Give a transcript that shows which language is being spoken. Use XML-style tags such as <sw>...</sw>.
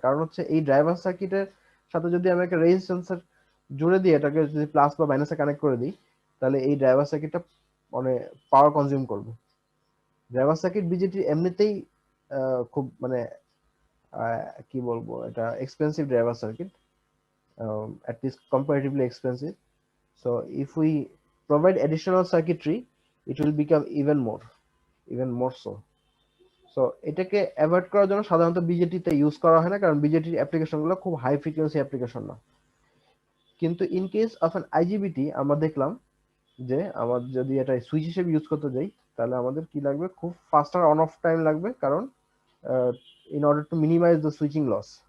<bn>কারণ হচ্ছে এই ড্রাইভার সার্কিটের সাথে যদি আমি একটা রেজিস্ট্যান্সের জুড়ে দিই, এটাকে যদি প্লাস বা মাইনাসে কানেক্ট করে দিই, তাহলে এই ড্রাইভার সার্কিটটা মানে পাওয়ার কনজিউম করবে। ড্রাইভার সার্কিট বিজেটি এমনিতেই খুব মানে কি বলবো, এটা expensive driver circuit,</bn> <en>at least comparatively expensive. So if we provide additional circuitry, it will become even more so.</en> <bn>So এটাকে অ্যাভয়েড করার জন্য সাধারণত বিজেটিতে ইউজ করা হয় না, কারণ বিজেটির অ্যাপ্লিকেশনগুলো খুব হাই ফ্রিকোয়েন্সি অ্যাপ্লিকেশন না। কিন্তু ইন কেস অফ অ্যান আইজিবিটি আমরা দেখলাম যে আমার যদি এটা সুইচ হিসেবে ইউজ করতে যাই, তাহলে আমাদের কি লাগবে, খুব ফাস্টার অন অফ টাইম লাগবে, কারণ in order to minimise the switching loss.</bn>